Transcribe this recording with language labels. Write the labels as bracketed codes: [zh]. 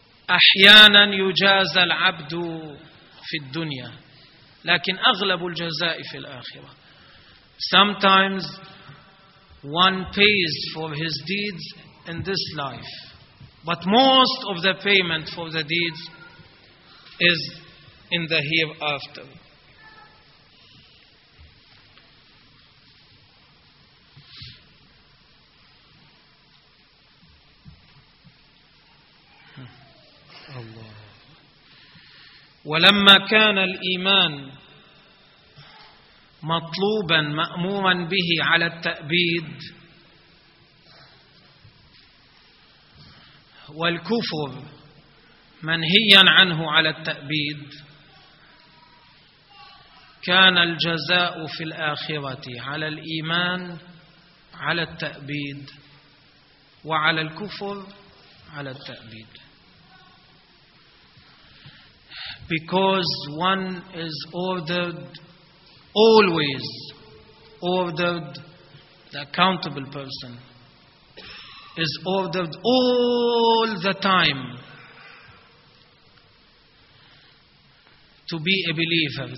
[ar] أَحْيَانًا يُجَازَ الْعَبْدُ فِي الدُّنْيَا لكن أغلب الجزاء في الآخرة. [en] Sometimes one pays for his deeds in this life, but most of the payment for the deeds is in the hereafter. [ar] الله. ولما كان الإيمان مطلوبا مأمورا به على التأبيد والكفر منهيا عنه على التأبيد كان الجزاء في الآخرة على الإيمان على التأبيد وعلى الكفر على التأبيد. [en] Because one is ordered, always ordered, the accountable person is ordered all the time to be a believer.